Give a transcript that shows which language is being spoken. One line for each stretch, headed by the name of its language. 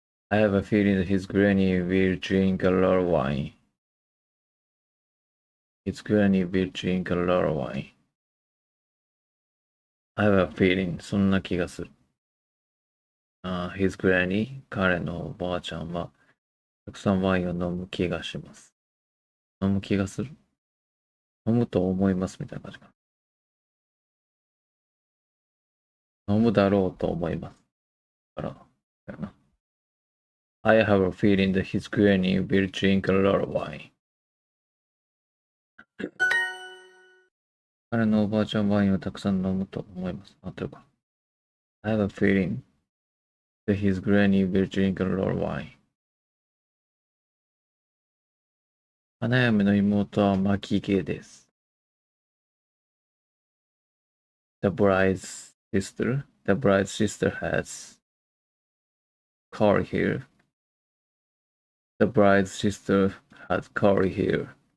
English: I have a feeling that his granny will drink a lot of wine. His granny will drink a lot of wine. I have a feeling
Japanese: そんな気がする。
English: His granny
Japanese: 彼のおばあちゃんはたくさんワインを飲む気がします。飲む気がする飲むと思いますみたいな感じかな。飲むだろうと思います。だから、な。
English: I have a feeling that his granny will drink a lot of wine.
Japanese: 彼のおばあちゃんはワインをたくさん飲むと思います。合ってるか。
English: I have a feeling that his granny will drink a lot of wine.
Japanese: 花嫁の妹は巻き毛です。
English: The bride's sister has curly hair. The bride's sister has curly hair.